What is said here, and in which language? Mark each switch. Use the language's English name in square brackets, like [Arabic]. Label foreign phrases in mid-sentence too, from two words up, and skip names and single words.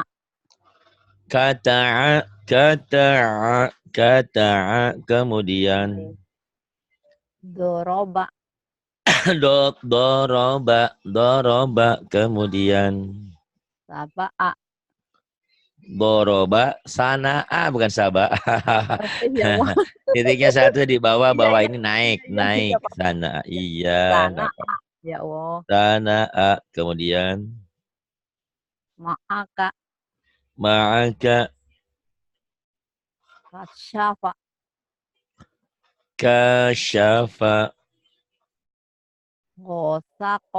[Indonesian] kata'a, kata'a, kata'a, kemudian Doroba. doroba, doroba, kemudian Saba'a. doroba, sana'a, bukan sabah. Ya Allah. Titiknya satu di bawah, Iya, bawah iya. ini naik, Iya, iya, naik, Pak. sana, iya, Sana. nggak apa. Ya Allah. Sana'a, kemudian Ma'aka. ma'aka, Kasyafa. kasyafa, Gosako.